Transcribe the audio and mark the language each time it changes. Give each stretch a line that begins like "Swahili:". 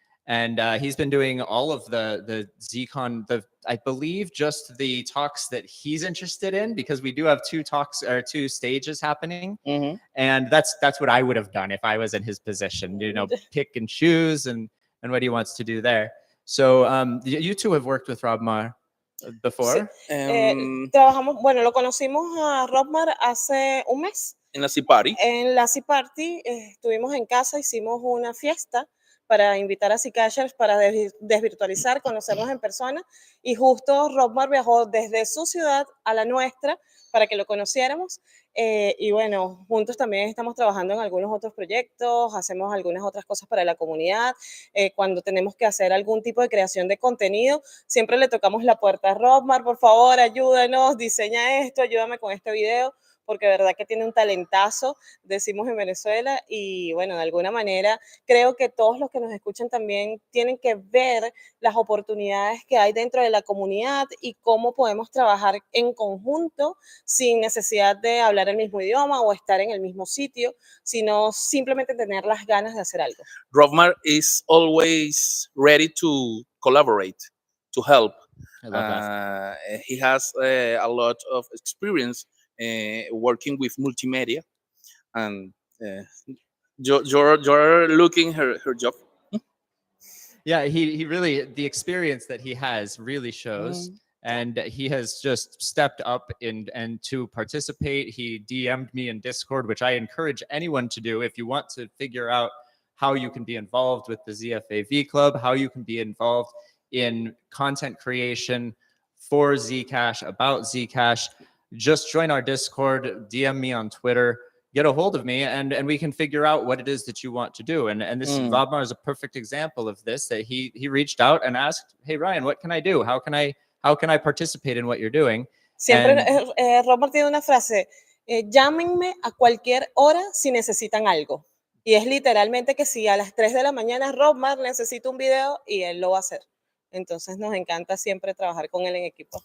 English: And he's been doing all of the Zcon, I believe just the talks that he's interested in, because we do have 2 talks or 2 stages happening. And that's what I would have done if I was in his position, you know, pick and choose and what he wants to do there. So you 2 have worked with Rob Maher before?
Spanish: Trabajamos, bueno, lo conocimos a Robmar hace un mes. En la C-Party. En la C-Party estuvimos en casa, hicimos una fiesta para invitar a Zcashers para desvirtualizar, conocernos en persona, y justo Robmar viajó desde su ciudad a la nuestra para que lo conociéramos, y bueno, juntos también estamos trabajando en algunos otros proyectos, hacemos algunas otras cosas para la comunidad. Cuando tenemos que hacer algún tipo de creación de contenido, siempre le tocamos la puerta a Robmar: por favor, ayúdanos, diseña esto, ayúdame con este video, porque de verdad que tiene un talentazo, decimos en Venezuela, y bueno, de alguna manera creo que todos los que nos escuchan también tienen que ver las oportunidades que hay dentro de la comunidad y cómo podemos trabajar en conjunto sin necesidad de hablar el mismo idioma o estar en el mismo sitio, sino simplemente tener las ganas de hacer algo.
English: Robmar is always ready to collaborate, to help. I love that. He has a lot of experience working with multimedia, and you're looking her job. Yeah, he really, the experience that he has really shows. And he has just stepped up and to participate. He DM'd me in Discord, which I encourage anyone to do if you want to figure out how you can be involved with the ZFAV Club, how you can be involved in content creation for Zcash, about Zcash. Just join our Discord, DM me on Twitter, get a hold of me, and we can figure out what it is that you want to do. And this Robmar is a perfect example of this, that he reached out and asked, hey, Ryan, what can I do? How can I participate in what you're doing?
Spanish: Siempre Robmar tiene una frase: llámenme a cualquier hora si necesitan algo. Y es literalmente que si a las 3 de la mañana Robmar necesita un video, y él lo va a hacer. Entonces nos encanta siempre trabajar con él en equipo.